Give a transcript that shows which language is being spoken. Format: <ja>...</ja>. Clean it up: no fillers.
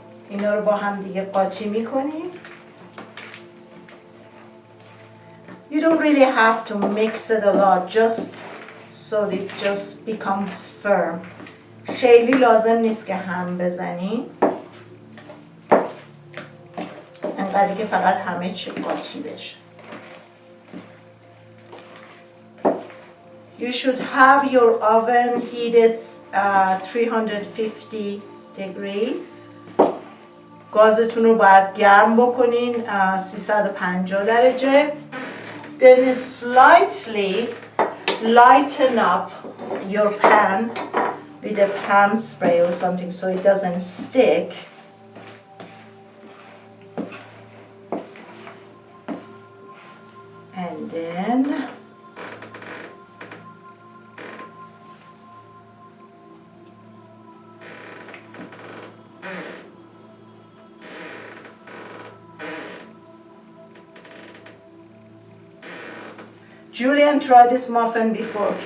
<fa>اینا رو با هم دیگه قاطی میکنیم.</fa> <en>You don't really have to mix it a lot, just so it just becomes firm.</en> <fa>خیلی لازم نیست که هم بزنی. انقدر که فقط همه چی قاطی بشه.</fa> <en>You should have your oven heated 350 degree.</en> <fa>گازتون رو باید گرم بکنین 350 درجه.</fa> <en>Then slightly lighten up your pan with a pan spray or something so it doesn't stick. And then Julian tried this muffin before.</en>